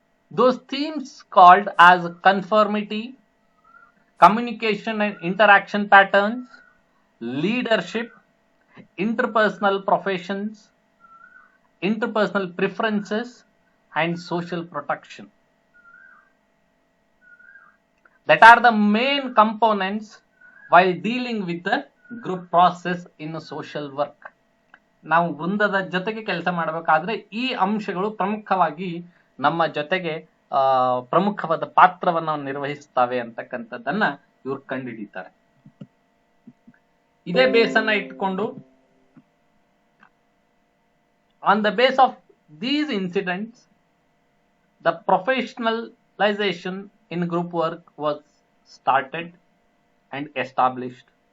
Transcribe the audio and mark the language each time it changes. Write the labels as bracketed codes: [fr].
[en] Those themes called as conformity, communication and interaction patterns, leadership, interpersonal professions, interpersonal preferences, and social protection. That are the main components while dealing with the group process in social work. [kn] ನಾವು ವೃಂದದ ಜೊತೆಗೆ ಕೆಲಸ ಮಾಡಬೇಕಾದ್ರೆ ಈ ಅಂಶಗಳು ಪ್ರಮುಖವಾಗಿ ನಮ್ಮ ಜೊತೆಗೆ ಪ್ರಮುಖವಾದ ಪಾತ್ರವನ್ನು ನಿರ್ವಹಿಸ್ತವೆ ಅಂತಕ್ಕಂಥದ್ದನ್ನ ಇವ್ರು ಕಂಡುಹಿಡಿತಾರೆ. ಇದೇ ಬೇಸನ್ನ ಇಟ್ಕೊಂಡು on the base of these incidents, the professionalization in group work was started and established.